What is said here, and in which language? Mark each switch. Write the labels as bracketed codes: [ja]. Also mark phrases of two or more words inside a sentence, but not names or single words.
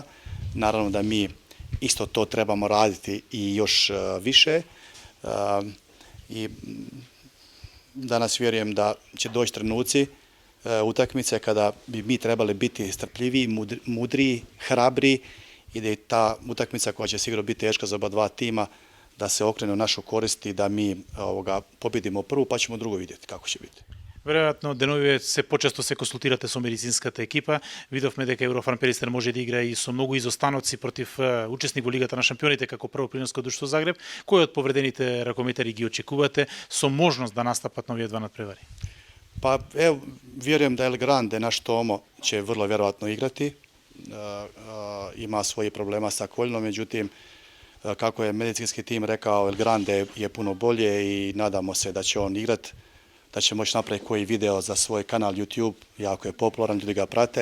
[hr] Naravno da mi isto to trebamo raditi i još više i danas vjerujem da će doći trenuci utakmice kada bi mi trebali biti strpljiviji, mudriji, hrabriji i da je ta utakmica koja će sigurno biti teška za oba dva tima da se okrene u našu korist i da mi pobjedimo prvu pa ćemo drugo vidjeti kako će biti. [mk] Веројатно деновиве се почесто се консултирате со медицинската екипа. Видовме дека Еврофан Перистер може да игра и со многу изостаноци против учесник во Лигата на шампионите како прво принос кod Друштво Загреб. Кој од повредените ракометари ги очекувате со можност да настапат на овие два надпревари? [hr] Pa evo, vjerujem da El Grande, naš Tomo, će vrlo vjerojatno igrati. Ima svoje problema sa koljenom, međutim, kako je medicinski tim rekao, El Grande je puno bolje i nadamo se da će on igrati, da će moći napraviti koji video za svoj kanal YouTube, jako je popularan, ljudi ga prate.